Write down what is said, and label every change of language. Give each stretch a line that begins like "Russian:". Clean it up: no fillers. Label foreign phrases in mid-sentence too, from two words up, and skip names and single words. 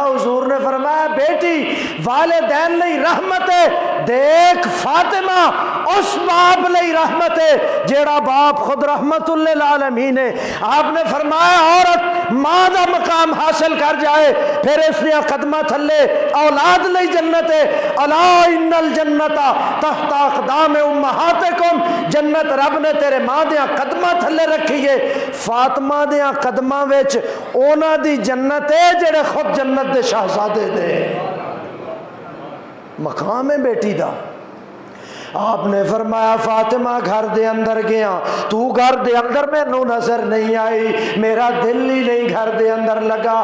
Punjabi: حضور نے فرمایا بیٹی والدین لئی رحمت ہے, دیکھ فاطمہ اس باپ لئی رحمت ہے جیڑا باپ خود رحمت للعالمین ہے. آپ نے فرمایا عورت ماں دا مقام حاصل کر جائے پھر اس نے قدمہ تھلے اولاد لئی جنت ہے.
Arabic: الا ان الجنت تحت اقدام امہاتکم,
Punjabi: جنت رب نے تیرے ماں دیاں قدمہ تھلے رکھی. فاطمہ دیاں قدماں وچ اونا دی جنت ہے جڑے خود جنت دے شہزادے دے. مقام ہے بیٹی دا. آپ نے فرمایا فاطمہ گھر دے اندر گیا, تو گھر دے اندر مینوں نظر نہیں آئی, میرا دل ہی نہیں گھر دے اندر لگا.